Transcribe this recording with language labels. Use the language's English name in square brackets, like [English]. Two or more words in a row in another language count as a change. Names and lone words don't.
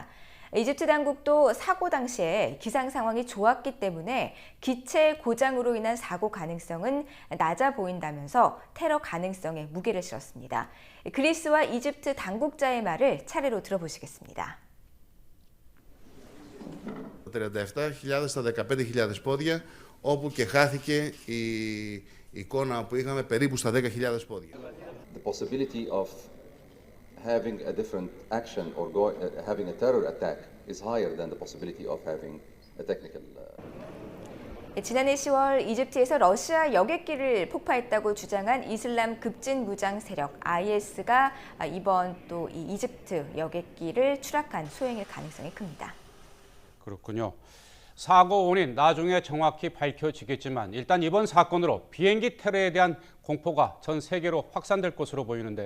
[Korean] 이집트 당국도 사고 당시에 기상 상황이 좋았기 때문에 기체 고장으로 인한 사고 가능성은 낮아 보인다면서 테러 가능성에 무게를 실었습니다. 그리스와 이집트 당국자의 말을 차례로 들어보시겠습니다. [Greek] 37.000 στα 15.000 πόδια, όπου και χάθηκε η εικόνα που είχαμε περίπου στα 10.000 πόδια. [English] The possibility of having a different action or having a terror attack is higher than the possibility of having a technical. [Korean] 지난해 10월 이집트에서 러시아 여객기를 폭파했다고 주장한 이슬람 급진 무장 세력 IS가 이번 또 이 이집트 여객기를 추락한 소행일 가능성이 큽니다. 그렇군요. 사고 원인 나중에 정확히 밝혀지겠지만 일단 이번 사건으로 비행기 테러에 대한 공포가 전 세계로 확산될 것으로 보이는데요.